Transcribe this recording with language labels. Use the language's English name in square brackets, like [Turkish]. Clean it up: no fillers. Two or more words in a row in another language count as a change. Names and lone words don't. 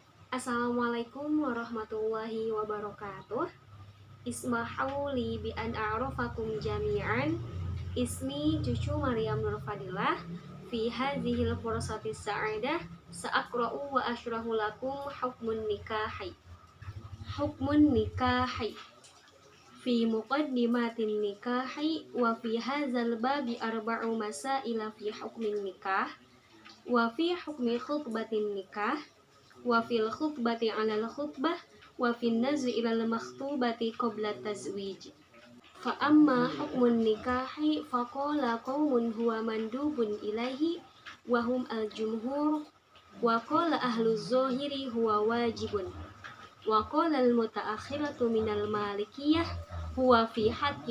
[Arabic] السلام عليكم ورحمة الله وبركاته. اسمحوا لي بأن أعرفكم جميعا. اسمي Cucu Maryam Nur Fadilah في هذه الفرصة السعيدة سأقرأ وأشرح لكم حكم النكاح. حكم النكاح. في مقدمة النكاح وفي هذا الباب أربع مسائل في حكم النكاح وفي حكم خطبة النكاح وفي الخطبة على الخطبة وفي النظر إلى المخطوبة قبل التزويج. فأما حكم النكاح فقال قوم هو مندوب إليه وهم الجمهور وقال أهل الظاهر هو واجب وقال المتأخرون من المالكية هو في حق